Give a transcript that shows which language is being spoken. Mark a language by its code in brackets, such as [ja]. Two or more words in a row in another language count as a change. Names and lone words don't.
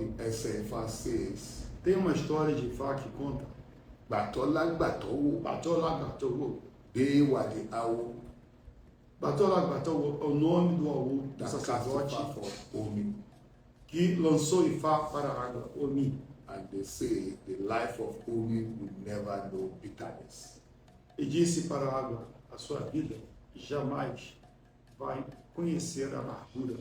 [en] ẹsẹ̀ Ifá says, [pt] Tem uma história de Ifá que conta: [yo] gbàtọ́lá gbàtọ́wò Batola Batowo. dé wàdí awo [pt] Batola Batowo é o nome do Aú, do [en] that cast [pt] sacerdote [en] Ifá for Omi. [pt] que lançou Ifá para a água, Omi. [en] And they say the life of Omi will never know bitterness. [pt] E disse para a água: a sua vida jamais vai conhecer a amargura.